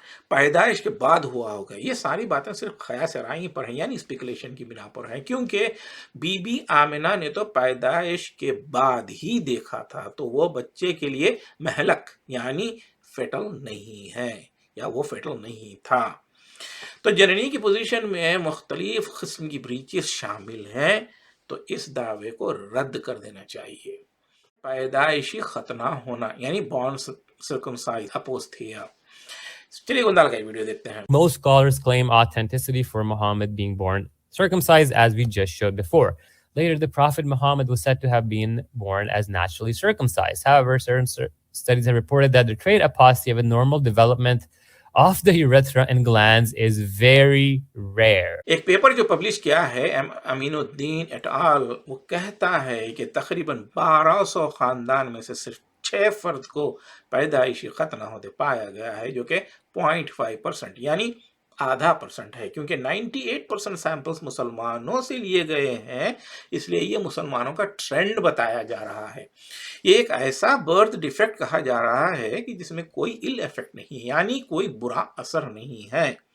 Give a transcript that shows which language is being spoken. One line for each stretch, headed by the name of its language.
Urdu: پیدائش کے بعد ہوا ہوگا۔ یہ ساری باتیں صرف خیاس رائیں پر ہیں یعنی اسپیکولیشن کی بنا پر ہیں، کیونکہ بی بی آمنہ نے تو پیدائش کے بعد ہی دیکھا تھا تو وہ بچے کے لیے مہلک یعنی فیٹل نہیں ہے یا وہ فیٹل نہیں تھا۔ تو جننی کی پوزیشن میں مختلف قسم کی بریچز شامل ہیں تو اس دعوے کو رد کر دینا چاہیے۔ پیدائشی ختنہ ہونا یعنی
English: born circumcised apostia۔
Urdu: چلیے گندال کا ویڈیو دیکھتے ہیں۔
English: Most scholars claim authenticity for Muhammad being born circumcised, as we just showed before. Later, the Prophet Muhammad was said to have been born as naturally circumcised. However, certain studies have reported that the trait apostasy of a normal development of the urethra and glands is very rare.
Urdu: ایک paper جو publish کیا ہے امین الدین at all, وہ کہتا ہے کہ تقریباً 1200 خاندان میں سے صرف 6 فرد کو پیدائشی ختنہ ہوتے پایا گیا ہے جو کہ 0.5% یعنی 0.5% ہے، کیونکہ 98% سیمپلز مسلمانوں سے لیے گئے ہیں، اس لیے یہ مسلمانوں کا ٹرینڈ بتایا جا رہا ہے۔ یہ ایک ایسا برتھ ڈیفیکٹ کہا جا رہا ہے کہ جس میں کوئی ایل ایفیکٹ نہیں، یعنی کوئی برا اثر نہیں ہے۔